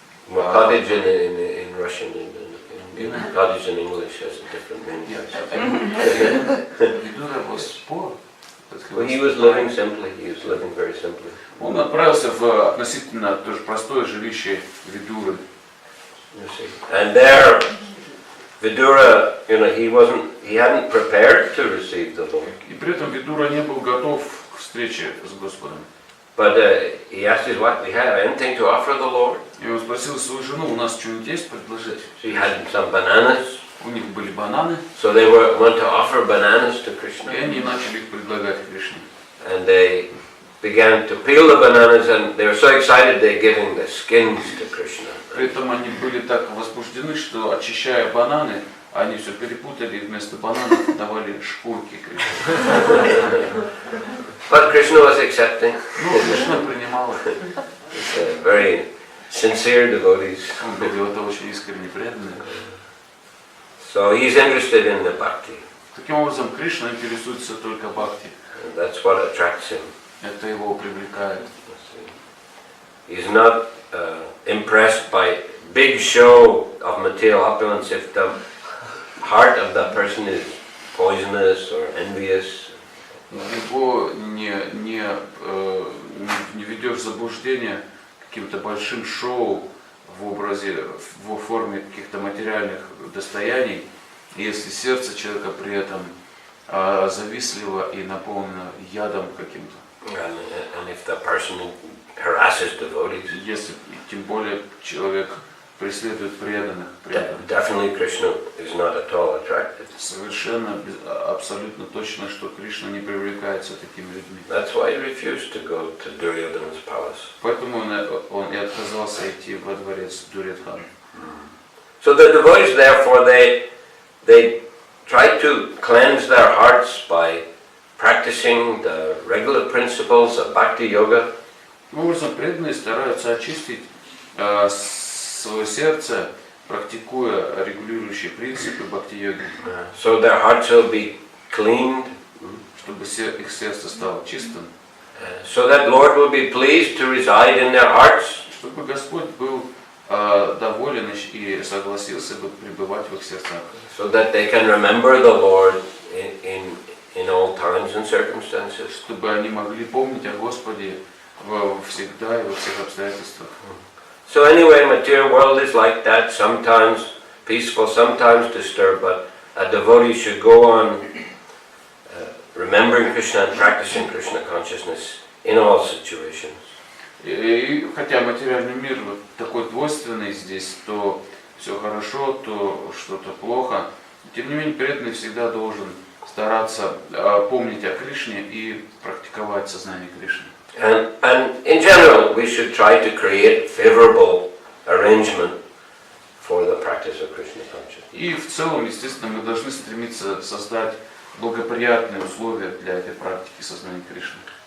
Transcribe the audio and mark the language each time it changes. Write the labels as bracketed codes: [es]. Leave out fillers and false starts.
[en] Well, cottage in Russian, cottage in English has a different meaning. Vidura was poor. Well, he was living simply. He was living very simply. [ru] Он отправился в относительно тоже простое жилище Видуры. [en] And there, Vidura, he hadn't prepared to receive the Lord. [ru] И при этом Видура не был готов к встрече с Господом. [en] But he asked his wife, "We have anything to offer the Lord?" [ru] И он спросил свою жену, у нас что-нибудь есть предложить? [en] She had some bananas. [ru] У них были бананы. [en] So they went to offer bananas to Krishna. [ru] И они начали их предлагать Кришне. [en] And they began to peel the bananas, and they were so excited they're giving the skins to Krishna. [ru] При этом они были так возбуждены, что, очищая бананы, они все перепутали и вместо бананов давали шкурки Кришне. [en] But Krishna was accepting. [ru] Ну, Кришна принимал их. [en] Very sincere devotees. [ru] Он был это очень искренне преданный. [en] So he's interested in the bhakti. [ru] Таким образом, Кришна интересуется только бхакти. [en] And that's what attracts him. [ru] Это его привлекает. [en] He's not impressed by big show of material opulence if the heart of that person is poisonous or envious. [ru] Его не ведешь в заблуждение каким-то большим шоу в форме каких-то материальных достояний, если сердце человека при этом завистливо и наполнено ядом каким-то. [en] And if the person harasses devotees, [ru] если тем более человек преследует преданных. [en] Definitely Krishna is not at all attracted. [ru] Совершенно, абсолютно точно, что Кришна не привлекается такими людьми. [en] That's why he refused to go to Duryodhana's palace. [ru] Поэтому он и отказался идти во дворец Дурьодхана. [en] So the devotees, therefore, they try to cleanse their hearts by practicing the regular principles of bhakti yoga. [ru] Таким образом, преданные стараются очистить свое сердце, практикуя регулирующие принципы бхакти-йоги. [en] So their hearts will be cleaned. [ru] Чтобы их сердце стало чистым. [en] So that Lord will be pleased to reside in their hearts. [ru] Чтобы Господь был доволен и согласился бы пребывать в их сердцах. [en] So that they can remember the Lord in all times and circumstances. [ru] Чтобы они могли помнить о Господе всегда и во всех обстоятельствах. [en] So anyway, material world is like that, sometimes peaceful, sometimes disturbed, but a devotee should go on remembering Krishna and practicing Krishna consciousness in all situations. [ru] И хотя материальный мир вот такой двойственный здесь, то все хорошо, то что-то плохо, тем не менее преданный всегда должен стараться помнить о Кришне и практиковать сознание Кришны. [en] And in general, we should try to create favorable arrangement for the practice of Krishna consciousness. [ru] И в целом, естественно, мы должны стремиться создать благоприятные условия для этой практики сознания Кришны.